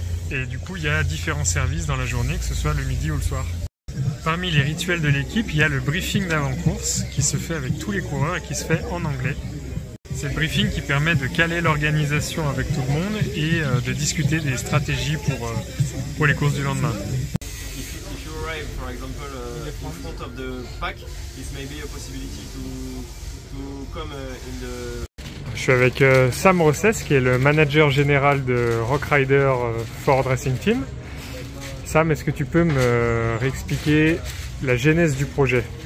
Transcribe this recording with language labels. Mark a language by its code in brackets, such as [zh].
[fr] Et du coup, il y a différents services dans la journée, que ce soit le midi ou le soir. Parmi les rituels de l'équipe, il y a le briefing d'avant-course qui se fait avec tous les coureurs et qui se fait en anglais. C'est le briefing qui permet de caler l'organisation avec tout le monde et de discuter des stratégies pour les courses du lendemain. [en] If you arrive, for example, in front of the pack, this may be a possibility to come in the... [fr] Je suis avec Sam Rossès, qui est le manager général de Rock Rider Ford Racing Team. Sam, est-ce que tu peux me réexpliquer la genèse du projet?